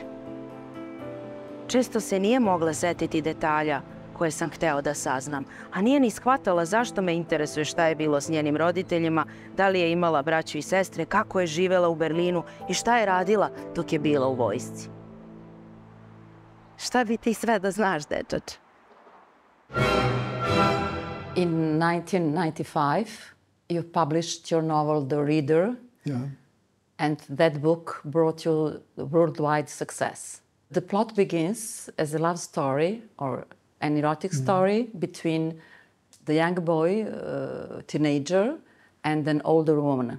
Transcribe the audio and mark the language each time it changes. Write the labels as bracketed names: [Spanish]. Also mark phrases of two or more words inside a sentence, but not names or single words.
[Serbian] Često se nije mogla setiti detalja koje sam hteo da saznam, a nije ni shvatala zašto me interesuje šta je bilo s njenim roditeljima, da li je imala braću i sestre, kako je živela u Berlinu i šta je radila dok je bila u vojsci. Šta bi ti sve da znaš, dečače? [English] In 1995, you published your novel, The Reader, and that book brought you worldwide success. The plot begins as a love story or an erotic story between the young boy, teenager, and an older woman.